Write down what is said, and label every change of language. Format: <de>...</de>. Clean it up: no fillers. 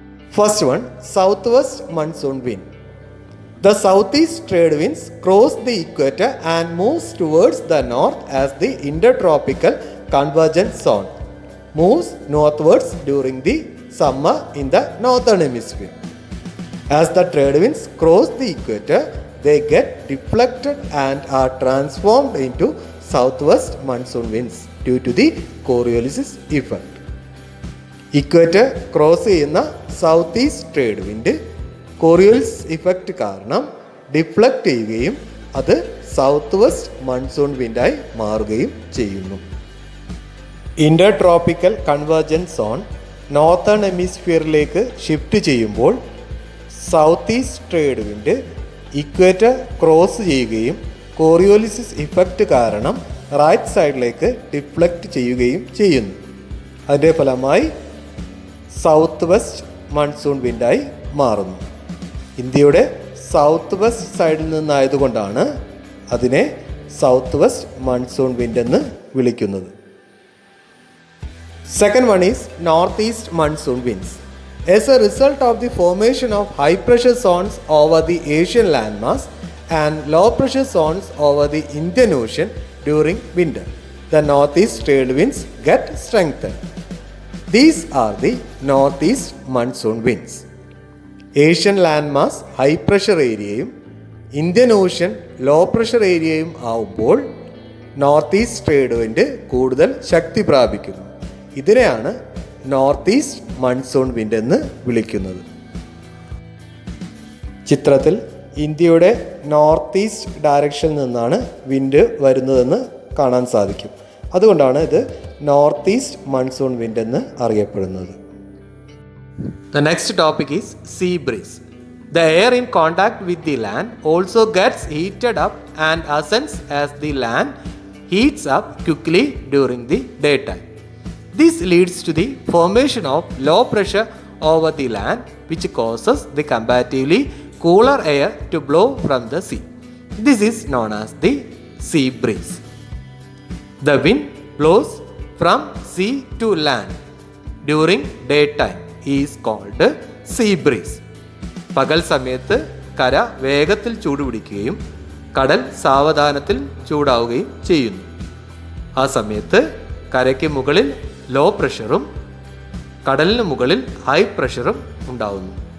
<en>First one, southwest monsoon wind. The southeast trade winds cross the equator and moves towards the north as the intertropical convergence zone moves northwards during the summer in the northern hemisphere. As the trade winds cross the equator, they get deflected and are transformed into southwest monsoon winds due to the Coriolis effect.</en> <ml>Equator cross ചെയ്യുന്ന south east trade wind Coriolis effect കാരണം deflect ചെയ്യുകയും അത് south west monsoon വിൻഡായി മാറുകയും ചെയ്യുന്നു. ഇൻ്റർട്രോപ്പിക്കൽ convergence zone northern ഹെമിസ്ഫിയറിലേക്ക് shift ചെയ്യുമ്പോൾ south east trade wind equator cross ചെയ്യുകയും കോറിയോലിസിസ് effect കാരണം right സൈഡിലേക്ക് ഡിഫ്ലക്റ്റ് ചെയ്യുകയും ചെയ്യുന്നു. അതിൻ്റെ ഫലമായി സൗത്ത് വെസ്റ്റ് മൺസൂൺ വിൻഡായി മാറുന്നു. ഇന്ത്യയുടെ സൗത്ത് വെസ്റ്റ് സൈഡിൽ നിന്നായതുകൊണ്ടാണ് അതിനെ സൗത്ത് വെസ്റ്റ് മൺസൂൺ വിൻഡ് എന്ന് വിളിക്കുന്നത്.</ml> <en>Second one is northeast monsoon winds. As a result of the formation of high pressure zones over the Asian landmass and low pressure zones over the Indian Ocean during winter, the northeast trade winds get strengthened. These are the northeast monsoon winds.</en> <ml>Asian land high pressure ഏരിയയും Indian ocean low pressure ഏരിയയും ആവുമ്പോൾ north east trade wind കൂടുതൽ ശക്തി പ്രാപിക്കുന്നു. ഇതിനെയാണ് north east monsoon wind എന്ന് വിളിക്കുന്നത്. ചിത്രത്തിൽ ഇന്ത്യയുടെ നോർത്ത് ഈസ്റ്റ് ഡയറക്ഷനിൽ നിന്നാണ് വിൻഡ് വരുന്നതെന്ന് കാണാൻ സാധിക്കും. അതുകൊണ്ടാണ് ഇത് നോർത്ത് ഈസ്റ്റ് മൺസൂൺ വിൻഡ് എന്ന് അറിയപ്പെടുന്നത്.</ml> <en>The next topic is sea breeze. The air in contact with the land also gets heated up and ascends as the land heats up quickly during the daytime. This leads to the formation of low pressure over the land, which causes the comparatively cooler air to blow from the sea. This is known as the sea breeze. The wind blows from sea to land during daytime is called sea breeze.</en> <ml>പകൽ സമയത്ത് കര വേഗത്തിൽ ചൂടുപിടിക്കുകയും കടൽ സാവധാനത്തിൽ ചൂടാവുകയും ചെയ്യുന്നു. ആ സമയത്ത് കരയ്ക്ക് മുകളിൽ ലോ പ്രഷറും കടലിന് മുകളിൽ ഹൈ പ്രഷറും ഉണ്ടാവുന്നു.</ml>